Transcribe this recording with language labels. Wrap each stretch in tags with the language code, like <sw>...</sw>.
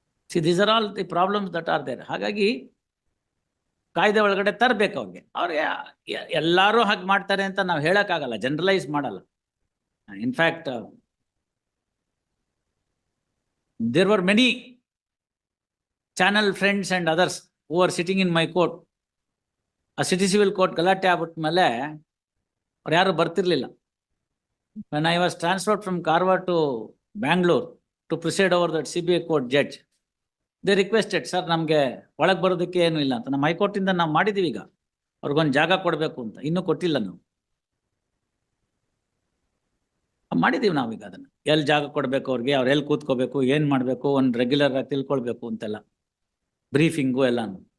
<en>See these are all the problems that are there.</en> <kn>ಹಾಗಾಗಿ ಕಾಯ್ದೆ ಒಳಗಡೆ ತರಬೇಕು ಅವ್ರಿಗೆ ಎಲ್ಲರೂ ಹಾಗೆ ಮಾಡ್ತಾರೆ ಅಂತ ನಾವು ಹೇಳಕ್ಕಾಗಲ್ಲ, ಜನರಲೈಸ್ ಮಾಡಲ್ಲ.</kn> <en>In fact there were many channel friends and others who are sitting in my court.</en> <kn>ಆ ಸಿಟಿ ಸಿವಿಲ್ ಕೋರ್ಟ್ ಗಲಾಟೆ ಆಗ್ಬಿಟ್ಮೇಲೆ ಅವ್ರು ಯಾರು ಬರ್ತಿರ್ಲಿಲ್ಲ.</kn> <en>when I was transferred from Karwar to Bangalore to preside over that CBI court judge, they requested,</en> <kn>sir ನಮಗೆ ಒಳಗೆ ಬರೋದಕ್ಕೆ ಏನು ಇಲ್ಲ ಅಂತ. ನಮ್ಮ ಹೈಕೋರ್ಟಿಂದ ನಾವು ಮಾಡಿದ್ದೀವಿ, ಈಗ ಅವ್ರಿಗೊಂದು ಜಾಗ ಕೊಡಬೇಕು ಅಂತ, ಇನ್ನೂ ಕೊಟ್ಟಿಲ್ಲ ನಾವು. ಮಾಡಿದ್ದೀವಿ ನಾವೀಗ ಅದನ್ನು, ಎಲ್ಲಿ ಜಾಗ ಕೊಡಬೇಕು ಅವ್ರಿಗೆ, ಅವ್ರು ಎಲ್ಲಿ ಕೂತ್ಕೋಬೇಕು, ಏನು ಮಾಡಬೇಕು, ಒಂದು ರೆಗ್ಯುಲರ್ ಆಗಿ ತಿಳ್ಕೊಳ್ಬೇಕು ಅಂತೆಲ್ಲ, ಬ್ರೀಫಿಂಗು ಎಲ್ಲಾನು.</kn>